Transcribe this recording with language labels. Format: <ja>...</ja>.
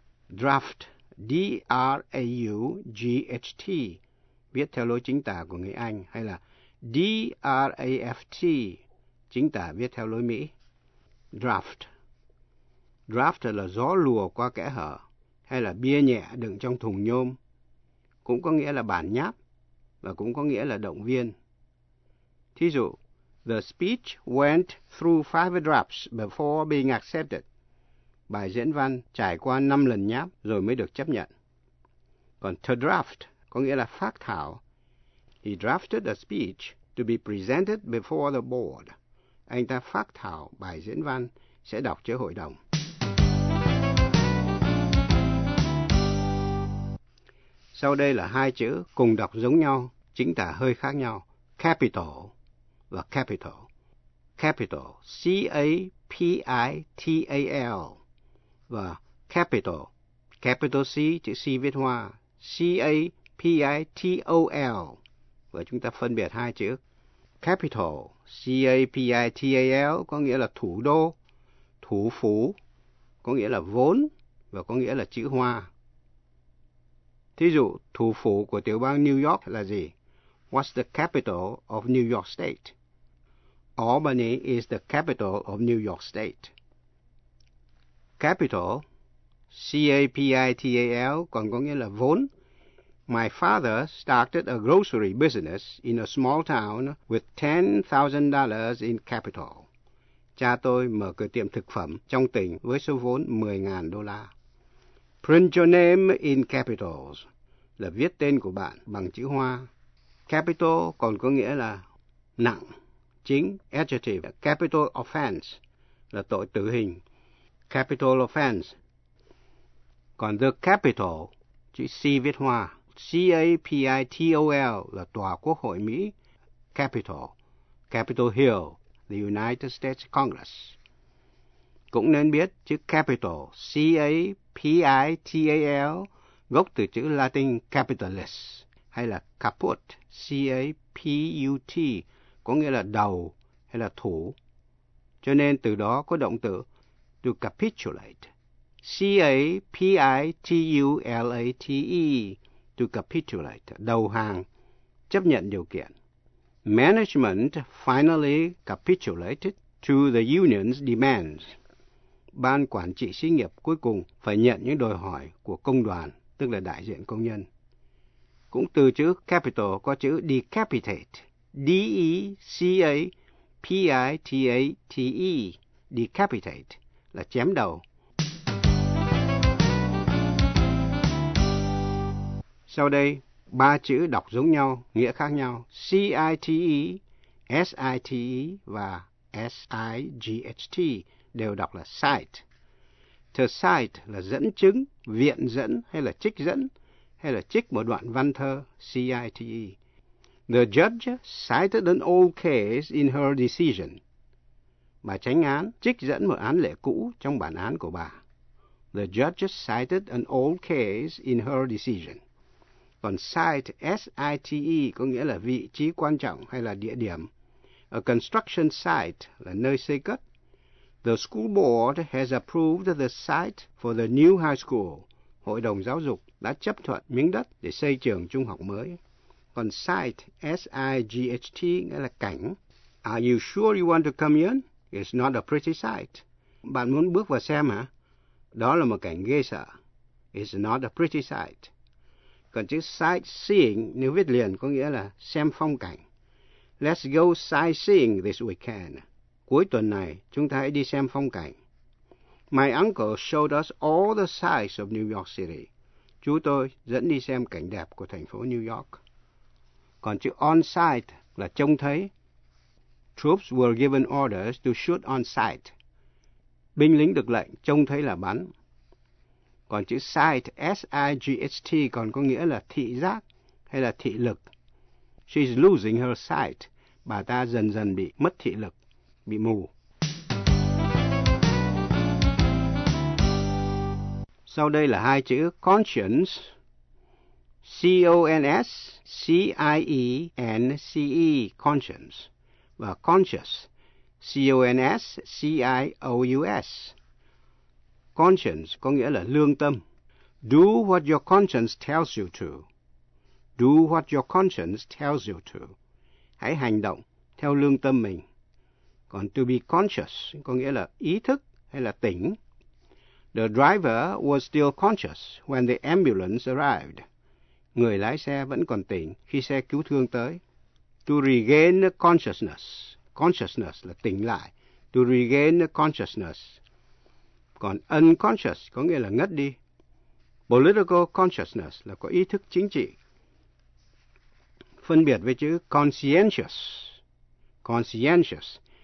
<vi>Draft, D-R-A-U-G-H-T, viết theo lối chính tả của người Anh, hay là D-R-A-F-T, chính tả viết theo lối Mỹ. Draft. Draft là gió lùa qua kẽ hở. Hay là bia nhẹ đựng trong thùng nhôm, cũng có nghĩa là bản nháp, và cũng có nghĩa là động viên. Thí dụ,</vi> <en>the speech went through 5 drafts before being accepted.</en> <vi>Bài diễn văn trải qua 5 lần nháp rồi mới được chấp nhận. Còn to draft có nghĩa là phác thảo.</vi> <en>He drafted a speech to be presented before the board.</en> <vi>Anh ta phác thảo bài diễn văn sẽ đọc trước hội đồng. Sau đây là hai chữ cùng đọc giống nhau, chính tả hơi khác nhau.</vi> <en>Capital và capital. Capital, C-A-P-I-T-A-L.</en> <vi>Và capital, capital C, chữ C viết hoa, C-A-P-I-T-O-L. Và chúng ta phân biệt hai chữ. Capital, C-A-P-I-T-A-L, có nghĩa là thủ đô, thủ phủ, có nghĩa là vốn và có nghĩa là chữ hoa. Thí dụ, thủ phủ của tiểu bang New York là gì?</vi> <en>What's the capital of New York State? Albany is the capital of New York State.</en> <vi>Capital, C-A-P-I-T-A-L, còn có nghĩa là vốn.</vi> <en>My father started a grocery business in a small town with $10,000 in capital.</en> <vi>Cha tôi mở cửa tiệm thực phẩm trong tỉnh với số vốn $10,000.</vi> <en>Print your name in capitals.</en> <vi>Là viết tên của bạn bằng chữ hoa. Capital còn có nghĩa là nặng, chính, adjective. Capital offense là tội tử hình. Capital offense. Còn the capital, chữ C viết hoa. C-A-P-I-T-O-L là tòa quốc hội Mỹ.</vi> <en>Capital. Capitol Hill, the United States Congress.</en> <vi>Cũng nên biết chữ capital, C-A-P-I-T-A-L, gốc từ chữ Latin capitalis, hay là caput, C-A-P-U-T, có nghĩa là đầu hay là thủ. Cho nên từ đó có động từ to capitulate, C-A-P-I-T-U-L-A-T-E, to capitulate, đầu hàng, chấp nhận điều kiện.</vi> <en>Management finally capitulated to the union's demands.</en> <vi>Ban quản trị xí nghiệp cuối cùng phải nhận những đòi hỏi của công đoàn, tức là đại diện công nhân. Cũng từ chữ capital có chữ decapitate, D-E-C-A-P-I-T-A-T-E, decapitate, là chém đầu. Sau đây, ba chữ đọc giống nhau, nghĩa khác nhau, C-I-T-E, S-I-T-E và S-I-G-H-T, đều đọc là cite. To cite là dẫn chứng, viện dẫn hay là trích dẫn, hay là trích một đoạn văn thơ, C-I-T-E.</vi> <en>The judge cited an old case in her decision.</en> <vi>Bà chánh án trích dẫn một án lệ cũ trong bản án của bà.</vi> <en>The judge cited an old case in her decision.</en> <vi>Còn cite, S-I-T-E, có nghĩa là vị trí quan trọng hay là địa điểm.</vi> <en>A construction site</en> <vi>là nơi xây cất.</vi> <en>The school board has approved the site for the new high school.</en> <vi>Hội đồng giáo dục đã chấp thuận miếng đất để xây trường trung học mới. Còn site, S-I-G-H-T, nghĩa là cảnh.</vi> <en>Are you sure you want to come in? It's not a pretty sight.</en> <vi>Bạn muốn bước vào xem hả? Đó là một cảnh ghê sợ.</vi> <en>It's not a pretty sight.</en> <vi>Còn chữ sightseeing, nếu viết liền, có nghĩa là xem phong cảnh.</vi> <en>Let's go sightseeing this weekend.</en> <vi>Cuối tuần này, chúng ta hãy đi xem phong cảnh.</vi> <en>My uncle showed us all the sights of New York City.</en> <vi>Chú tôi dẫn đi xem cảnh đẹp của thành phố New York. Còn chữ on site là trông thấy.</vi> <en>Troops were given orders to shoot on sight.</en> <vi>Binh lính được lệnh trông thấy là bắn. Còn chữ sight, S-I-G-H-T, còn có nghĩa là thị giác hay là thị lực.</vi> <en>She's losing her sight.</en> <vi>Bà ta dần dần bị mất thị lực, bị mù. Sau đây là hai chữ conscience, C-O-N-S-C-I-E-N-C-E, conscience, và conscious, C-O-N-S-C-I-O-U-S.</vi> <en>Conscience</en> <vi>có nghĩa là lương tâm.</vi> <en>Do what your conscience tells you to. Do what your conscience tells you to.</en> <vi>Hãy hành động theo lương tâm mình. Còn to be conscious có nghĩa là ý thức hay là tỉnh.</vi> <en>The driver was still conscious when the ambulance arrived.</en> <vi>Người lái xe vẫn còn tỉnh khi xe cứu thương tới.</vi> <en>To regain consciousness.</en> <vi>Consciousness là tỉnh lại.</vi> <en>To regain consciousness.</en> <vi>Còn unconscious có nghĩa là ngất đi. Political consciousness là có ý thức chính trị. Phân biệt với chữ conscientious. Conscientious.</vi>